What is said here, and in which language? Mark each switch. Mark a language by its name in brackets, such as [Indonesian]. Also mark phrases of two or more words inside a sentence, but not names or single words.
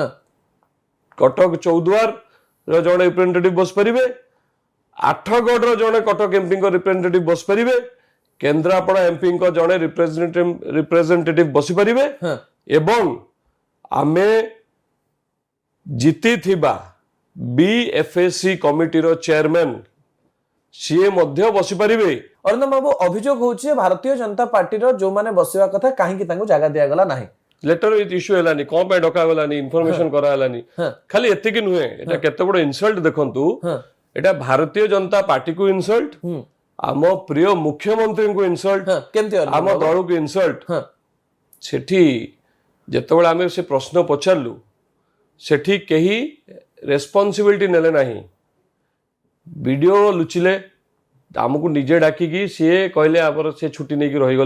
[Odia] କଟକ ଚୌଦ୍ୱାର ର ଜଣେ ରିପ୍ରେଜେଣ୍ଟେଟିଭ ବସିପାରିବେ ଆଠଗଡ଼ର ଜଣେ କଟକ ଏମ୍ପିଙ୍କ ରିପ୍ରେଜେଣ୍ଟେଟିଭ ବସିପାରିବେ କେନ୍ଦ୍ରାପଡ଼ା ଏମ୍ପିଙ୍କ ଜଣେ ରିପ୍ରେଜେଣ୍ଟେଟିଭ ବସିପାରିବେ हां ଏବଂ ଆମେ ଜିତିଥିବା ବିଏଫଏସି କମିଟିର ଚେୟାରମ୍ୟାନ ସିଏ ମଧ୍ୟ ବସିପାରିବେ ଅର୍ଣ୍ଣବ ବାବୁ ଅଭିଯୋଗ ହେଉଛି ଭାରତୀୟ ଜନତା ପାର୍ଟି ର ଯେ ମାନେ ବସିବା କଥା କାହିଁକି ତାଙ୍କୁ ଜାଗା ଦିଆଗଲା ନାହିଁ [English] letter issue [Odia] ହେଲାନି କଣ ପାଇଁ ଡକା ଗଲାନି ଇନଫର୍ମେସନ କରାହେଲାନି हां ଖାଲି ଏତିକି ନୁହେଁ ଏଟା କେତେ ବଡ ଇନସଲ୍ଟ ଦେଖନ୍ତୁ हां ଏଟା ଭାରତୀୟ ଜନତା ପାର୍ଟିକୁ ଇନସଲ୍ଟ हम्म ଆମ ପ୍ରିୟ ମୁଖ୍ୟମନ୍ତ୍ରୀଙ୍କୁ ଇନସଲ୍ଟ ହଁ କେମିତି ଆମ ଦଳକୁ ଇନସଲ୍ଟ हां ସେଠି ଯେତେବେଳେ ଆମେ ସେ ପ୍ରଶ୍ନ ପଚାରିଲୁ ସେଠି କେହି ରେସ୍ପନ୍ସିବିଲିଟି ନେଲେ ନାହିଁ ଭିଡିଓ ଲୁଚିଲେ ଆମକୁ ନିଜେ ଡାକିକି ସିଏ କହିଲେ ଆମର ସେ ଛୁଟି ନେଇକି ରହିଗଲେ